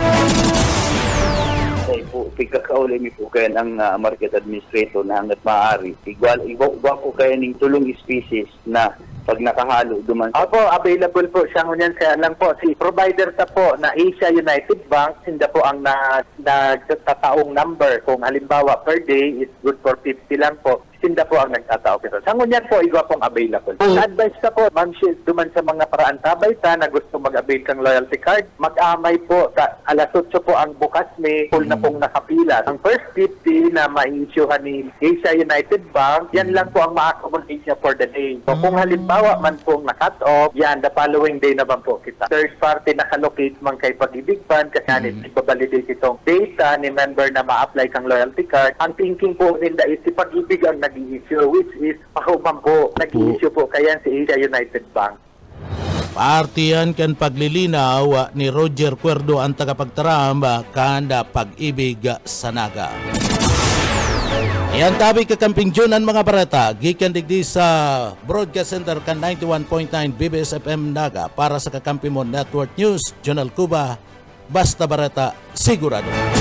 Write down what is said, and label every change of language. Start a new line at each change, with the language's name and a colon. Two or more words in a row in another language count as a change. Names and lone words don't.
Bikol: Pagkakauli mi po kayo ang market administrator na hanggat maaari. Igwa po kayo ng tulong species na pag nakahalo duman. Opo, available po siya ngunyan. Kaya lang po, si provider ta po na Asia United Bank, hindi po ang nagtataong number. Kung halimbawa
English: per day is good for 50
Bikol: lang po, sinda po ang nagtatao pero sa ngunyan po igwa pong available. Advice ka po, ma'am, duman sa mga paraan tabay ta na gusto mag-avail kang
English: loyalty card,
Bikol: mag-amay po sa alas 8 po ang bukas, may full na pong nakapila. Ang first 50 na ma-issuehan ni Asia United Bank, yan lang po ang ma-accommodate niya
English: for the day.
Bikol: So kung halimbawa man pong na-cut off, yan,
English: the following day
Bikol: naman po kita.
English: Third party
Bikol: nakalocate man kay Pag-ibig Fund kasi ibabalidate itong data ni member na ma-apply kang
English: loyalty card.
Bikol: Ang thinking po ninda is si Pag-ibig ang nag-i-issue,
English: which is
Bikol: pahuman po, nag-i-issue po kaya si Asia United Bank. Partiyan kan paglilinaw ni Roger Cuerdo ang tagapagtaram kanda Pag-ibig sa Naga. Yan tabi kakamping June ang mga barata, gikan digdi sa Broadcast Center kan 91.9 BBS FM Naga para sa Kakampi mo Network News, Jonal Cuba, Basta Barata, Sigurado.